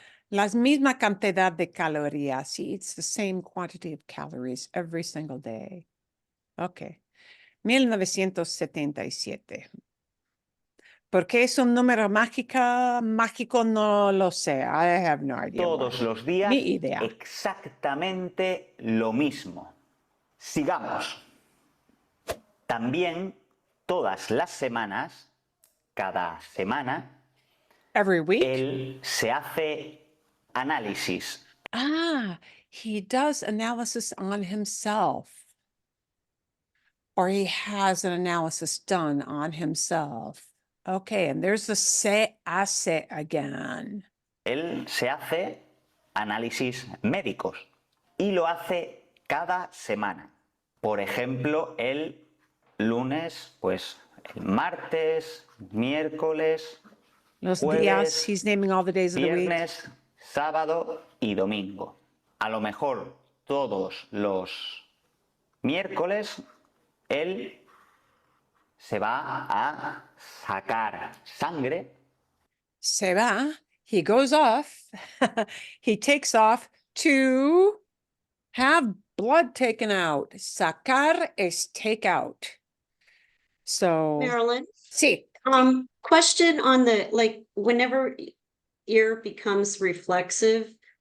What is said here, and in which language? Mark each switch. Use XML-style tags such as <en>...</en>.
<es>Las misma cantidad de calorías.</es> <en>He eats the same quantity of calories every single day. Okay. 1977.</en> <es>¿Por qué es un número mágico? No lo sé.</es> <en>I have no idea.</en> <es>Todos los días Ni idea. exactamente lo mismo. Sigamos. También todas las semanas, cada semana,</es> <en>Every week?</en> <es>él se hace análisis.</es> <en>He does analysis on himself. Or he has an analysis done on himself. Okay, and there's the</en> <es>se hace</es> <en>again.</en> <es>Él se hace análisis médicos y lo hace cada semana. Por ejemplo, el lunes, pues el martes, miércoles, Los jueves, días,</es> <en>he's naming all the days of the week.</en> <es>viernes, sábado y domingo. A lo mejor todos los miércoles él se va a sacar sangre. Se va,</es> <en>he goes off, he takes off to have blood taken out. Sacar es take out. So, Marilyn,</en> <es>sí,</es> <en>question on the, like, whenever ear becomes reflexive,</en>